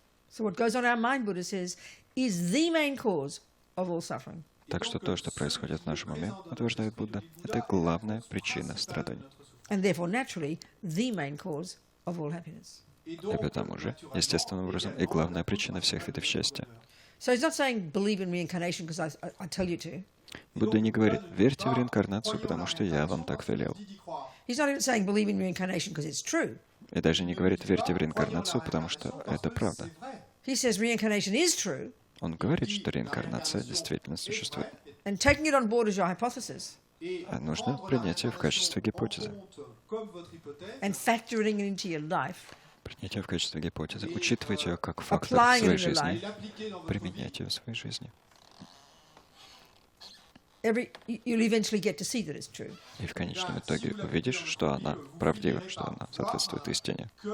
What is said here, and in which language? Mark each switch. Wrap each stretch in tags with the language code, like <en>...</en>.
<en>So what goes on in our mind, Buddha says, is the main cause of all suffering.</en> <ru>Так что то, что происходит в нашем уме, утверждает Будда, это главная причина страданий.</ru> <en>And therefore, naturally, the main cause of all happiness.</en> <ru>И потому же, естественным образом, и главная причина всех видов счастья.</ru> <en>So he's not saying believe in reincarnation because I tell you to.</en> <ru>Будда не говорит, верьте в реинкарнацию, потому что я вам так велел.</ru> <en>He's not even saying believe in reincarnation because it's true.</en> <ru>И даже не говорит, верьте в реинкарнацию, потому что это правда.</ru> <en>He says reincarnation is true,</en> <ru>Он говорит, что реинкарнация действительно существует.</ru> <en>and taking it on board as your hypothesis</en> <ru>А нужно принять ее в качестве гипотезы.</ru> <en>and factoring it into your life,</en> <ru>Принять ее в качестве гипотезы, учитывать ее как фактор</ru> <en>applying</en> <ru>своей</ru> <en>it in your</en> <ru>жизни,</ru> <en>life,</en> <ru>применять ее в своей жизни.</ru> <en>you'll eventually get to see that it's true.</en> <ru>И в конечном итоге увидишь, что она правдива, что она соответствует истине.</ru>